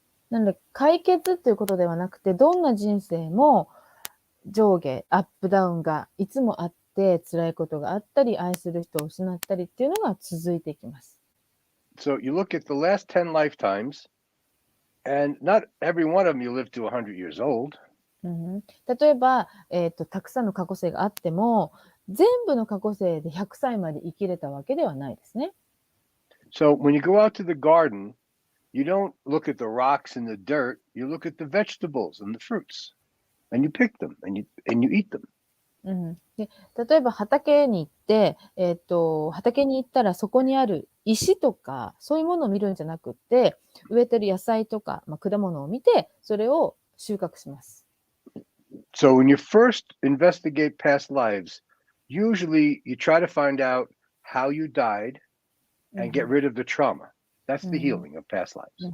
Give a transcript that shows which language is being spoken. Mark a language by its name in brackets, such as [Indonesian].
[Japanese] なので解決っていうことではなくて、どんな人生も上下、アップダウンがいつもあって、辛いことがあったり、愛する人を失ったりっていうのが続いていきます。 [English] So you look at the last 10 lifetimes, and not every one of them you live to 100 years old. [Japanese] 例えば、たくさんの過去生があっても、全部の過去生で100歳まで生きれたわけではないですね。 [English] So when you go out to the garden, you don't look at the rocks and the dirt, you look at the vegetables and the fruits, and you pick them and you eat them. [Japanese] で例えば畑に行って、畑に行ったらそこにある石とかそういうものを見るんじゃなくて、植えてる野菜とか、果物を見てそれを収穫します。 [English] So when you first investigate past lives, usually you try to find out how you died and get rid of the trauma. That's the healing of past lives.